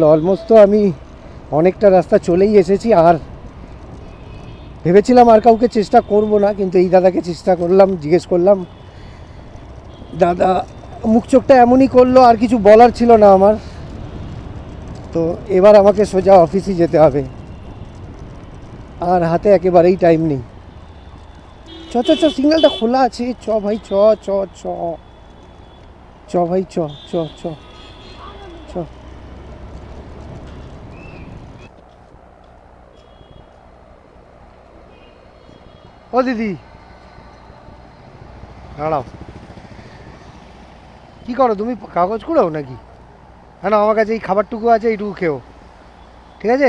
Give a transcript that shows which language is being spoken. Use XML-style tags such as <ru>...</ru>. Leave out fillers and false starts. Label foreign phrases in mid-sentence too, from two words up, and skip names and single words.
<bn>অলমোস্ট তো আমি অনেকটা রাস্তা চলেই এসেছি। আর ভেবেছিলাম আর কাউকে চেষ্টা করব না, কিন্তু এই দাদাকে চেষ্টা করলাম, জিজ্ঞেস করলাম। দাদা মুখ চোখটা এমনই করলো, আর কিছু বলার ছিল না আমার। তো এবার আমাকে সোজা অফিসে যেতে হবে, আর হাতে একেবারেই টাইম নেই। চ চ চ, সিগন্যালটা খোলা আছে, চ ভাই, চ চ চ চ ভাই, চ চ চ চ। ও দিদি দাঁড়াও, কি করো তুমি? কাগজ কুড়াও নাকি? হ্যাঁ না, আমার কাছে এই খাবারটুকু আছে, এইটুকু খেও, ঠিক আছে?</bn>